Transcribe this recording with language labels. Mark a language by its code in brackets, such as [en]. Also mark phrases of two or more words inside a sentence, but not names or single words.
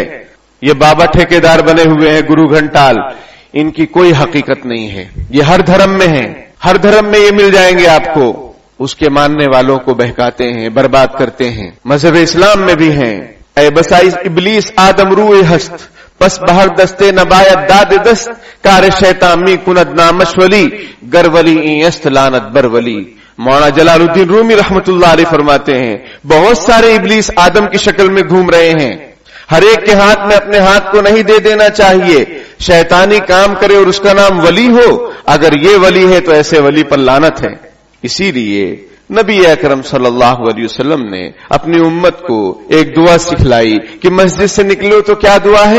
[ur] یہ بابا ٹھیکیدار بنے ہوئے ہیں، گرو گھنٹال، ان کی کوئی حقیقت نہیں ہے۔ یہ ہر دھرم میں ہے، ہر دھرم میں یہ مل جائیں گے آپ کو۔ اس کے ماننے والوں کو بہکاتے ہیں، برباد کرتے ہیں۔ مذہب اسلام میں بھی ہیں، [fa] اے بسائز ابلیس آدم روئے ہست، پس بہر دستے نبایت داد دست، کار شیطان می کند نامش ولی، گر ولی این است لانت بر ولی۔ [ur] مولانا جلال الدین رومی رحمت اللہ علیہ فرماتے ہیں بہت سارے ابلیس آدم کی شکل میں گھوم رہے ہیں، ہر ایک کے ہاتھ میں اپنے ہاتھ کو نہیں دے دینا چاہیے، شیطانی کام کرے اور اس کا نام ولی ہو، اگر یہ ولی ہے تو ایسے ولی پر لعنت ہے۔ اسی لیے نبی اکرم صلی اللہ علیہ وسلم نے اپنی امت کو ایک دعا سکھلائی کہ مسجد سے نکلو تو کیا دعا ہے؟